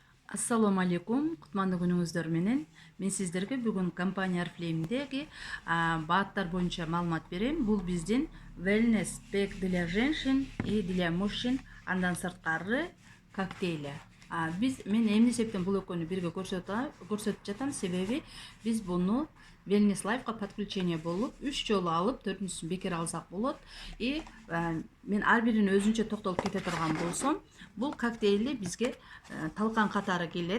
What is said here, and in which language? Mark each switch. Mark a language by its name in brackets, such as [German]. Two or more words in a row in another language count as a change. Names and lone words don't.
[Kyrgyz] Ассалому алейкум, кутмандуу күнүңүздөр менен. Мен сиздерге бүгүн компания Орифлэймдеги бааттар боюнча маалымат берем. Бул биздин [Russian] Велнесс пек для женщин и для мужчин, [Kyrgyz] андан сырткары коктейли. Мен эмне себептен бул экөөнү бирге көрсөтүп жатам, себеби биз буну Велнесс лайфка подключение болуп 3 жолу алып, 4-үнчүсүн бекер алсак болот. И мен ар бирин өзүнчө токтолуп кете турган болсом, бул коктейли бизге талкан катары келет.